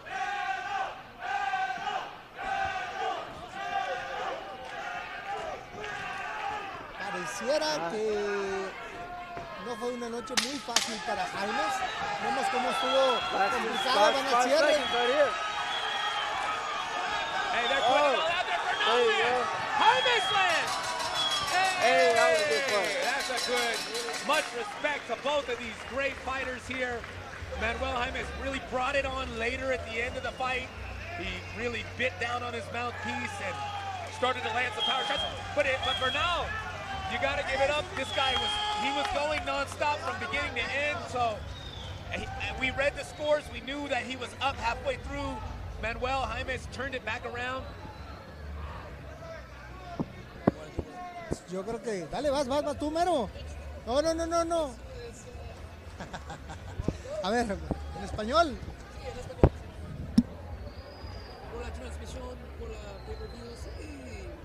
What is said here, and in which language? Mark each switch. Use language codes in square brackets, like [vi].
[es] Pareciera que no fue una noche muy fácil para Jaimes. Vemos cómo estuvo complicado, van a cierre. [en] Hey, they're putting it all out there for no man. Jaimes lands. Hey, that was a good fight. That's a good. Much respect to both of these great fighters here. Manuel Jaimes really brought it on later at the end of the fight. He really bit down on his mouthpiece and started to land some power shots. But Bernal, you got to give it up. This guy was going nonstop from beginning to end. So we read the scores. We knew that he was up halfway through. Manuel Jaimes turned it back around. [es] Yo creo que, dale, vas tú, Mero. No. A ver, en español. Por la transmisión, por la pay-per-view, sí.